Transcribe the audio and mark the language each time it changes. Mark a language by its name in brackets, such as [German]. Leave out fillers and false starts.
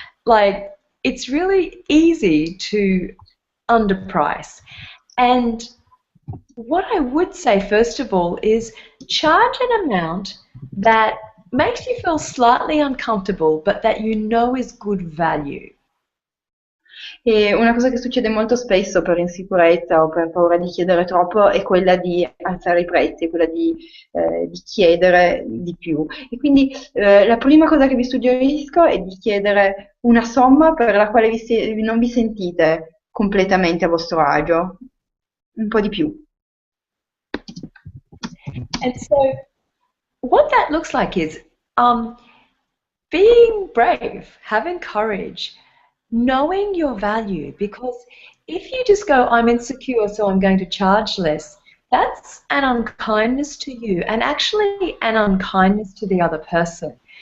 [English] Like, it's really easy to underprice. And what I would say, first of all, is charge an amount that makes you feel slightly uncomfortable, but that you know is good value. [Italian] E una cosa che succede molto spesso per insicurezza o per paura di chiedere troppo è quella di alzare i prezzi, quella di chiedere di più. E quindi la prima cosa che vi suggerisco è di chiedere una somma per la quale non vi sentite completamente a vostro agio, un po' di più. [English] And so what that looks like is being brave, having courage, knowing your value, because if you just go, I'm insecure, so I'm going to charge less, that's an unkindness to you and actually an unkindness to the other person.